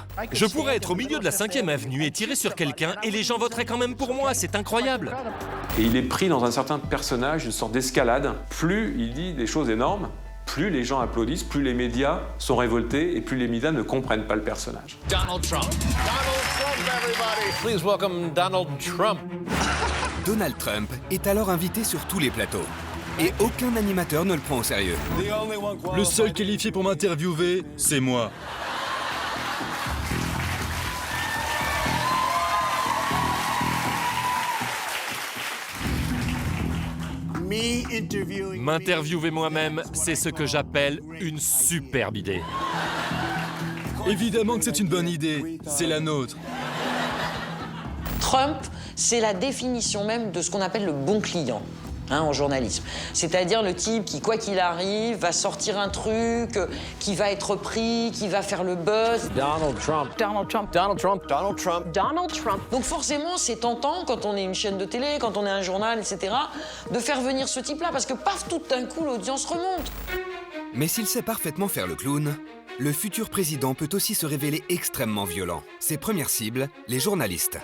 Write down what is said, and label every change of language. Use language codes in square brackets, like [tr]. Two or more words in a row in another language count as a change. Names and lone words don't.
[fr] Je pourrais être au milieu de la 5e avenue et tirer sur quelqu'un et les gens voteraient quand même pour moi, c'est incroyable. Et il est pris dans un certain personnage, une sorte d'escalade. Plus il dit des choses énormes, plus les gens applaudissent, plus les médias sont révoltés et plus les médias ne comprennent pas le personnage. [en] Donald Trump. Donald Trump, everybody. Please welcome Donald Trump. [fr] Donald Trump est alors invité sur tous les plateaux. Et aucun animateur ne le prend au sérieux. Le seul qualifié pour m'interviewer, c'est moi. M'interviewer moi-même, c'est ce que j'appelle une superbe idée. Évidemment que c'est une bonne idée, c'est la nôtre. Trump, c'est la définition même de ce qu'on appelle le bon client. En journalisme. C'est-à-dire le type qui, quoi qu'il arrive, va sortir un truc, qui va être pris, qui va faire le buzz. Donald Trump. Donald Trump. Donald Trump. Donald Trump. Donald Trump. Donc forcément, c'est tentant, quand on est une chaîne de télé, quand on est un journal, etc., de faire venir ce type-là, parce que paf, tout d'un coup, l'audience remonte. Mais s'il sait parfaitement faire le clown, le futur président peut aussi se révéler extrêmement violent. Ses premières cibles, les journalistes.